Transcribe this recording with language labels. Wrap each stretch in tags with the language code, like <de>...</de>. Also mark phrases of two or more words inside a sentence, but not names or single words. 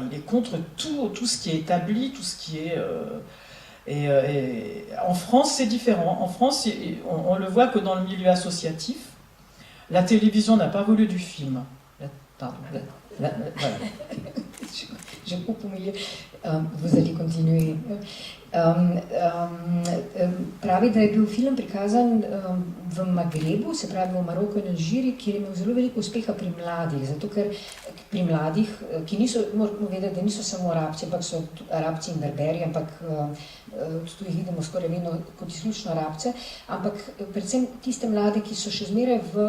<fr>Il est contre tout ce qui est établi, tout ce qui est... Et en France, c'est différent. En France, on le voit que dans le milieu associatif, la télévision n'a pas voulu du film. Voilà. Je coupe au milieu. Vous allez continuer.</fr> <sl>Pravi, da je bil film prikazan v Magrebu, se pravi v Maroku in Alžiriji, kjer je imel zelo veliko uspeha pri mladih, zato ker pri mladih, ki niso, moramo vedeti, da niso samo Arabci, ampak so Arabci in Berberi, ampak tu jih vidimo skoraj vedno kot izključno Arabce, ampak predvsem tiste mlade, ki so še zmeraj</sl>